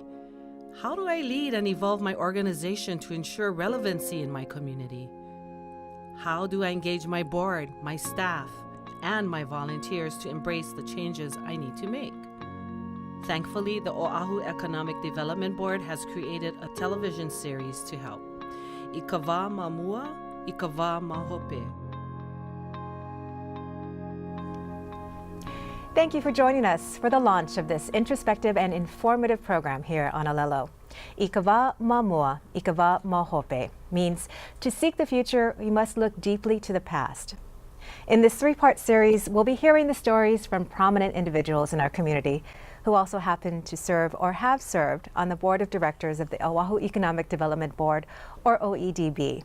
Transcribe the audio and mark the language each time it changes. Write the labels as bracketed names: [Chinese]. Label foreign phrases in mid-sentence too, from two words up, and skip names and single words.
[English] How do I lead and evolve my organization to ensure relevancy in my community? How do I engage my board, my staff, and my volunteers to embrace the changes I need to make? Thankfully, the Oahu Economic Development Board has created a television series to help. [Hawaiian] Ika wā māmua, ika wā māhope. [English] Thank you for joining us for the launch of this introspective and informative program here on Alelo. [Hawaiian] Ika wā māmua, ika wā māhope [English] means to seek the future, we must look deeply to the past. In this three-part series, we'll be hearing the stories from prominent individuals in our community who also happen to serve or have served on the board of directors of the Oahu Economic Development Board, or OEDB.